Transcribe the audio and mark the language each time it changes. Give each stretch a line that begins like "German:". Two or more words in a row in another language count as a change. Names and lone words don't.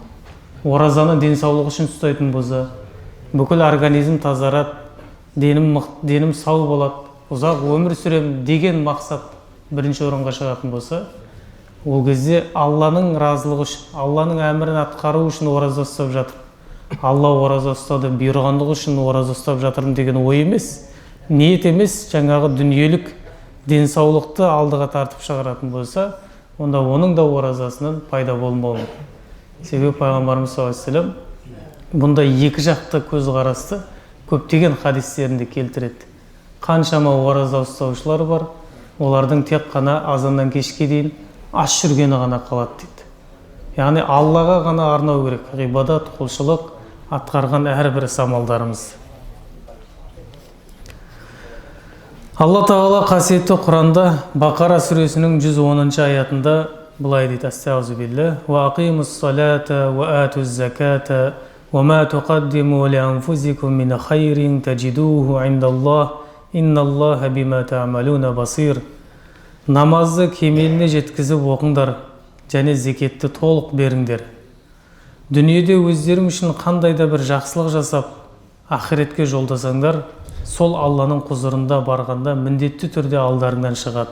Kazakh: Оразаны денсаулық үшін ұстайтын болса, бүкіл организм тазарады, денім сау болады, ұзақ өмір сүрем деген мақсат бірінші орынға шығатын болса, ол кезде Алланың разылығы үшін, Алланың әмірін атқару үшін ораза ұстап жатыр. Алла ораза ұстады, бұйырғандығы үшін ораза ұстап жатырмын деген ой емес, ниет емес, жаңағы дүниелік денсаулықты алдыға тартып шығаратын болса, онда оның да оразасынан пайда болмауы. Себебі пайғамбарымыз
Arabic: صلى الله عليه وسلم
Kazakh: бұнда екі жақты көзқарасты көптеген хадистерінде келтіреді. Қаншама ораза ұстаушылар бар, олардың тек қана азаннан кешке дейін аш жүргені ғана қалады дейді. Яғни Аллаға ғана арнау керек, ғибадат, құлшылық атқарған әрбір амалдарымыз. Алла тағала қасиетті Құранда Бақара сүресінің 110 аятында былай дейді:
Arabic: أستغفر بالله وأقيموا الصلاة وآتوا الزكاة وما تقدموا لأنفسكم من خير تجدوه عند الله إن الله بما تعملون بصير.
Kazakh: Намазды кемеліне жеткізіп оқыңдар және зекетті толық беріңдер. Дүниеде өздерің үшін қандай да бір жақсылық жасап, ақиретке жолдасаңдар, сол Алланың құзырында барғанда міндетті түрде алдарыңнан шығады.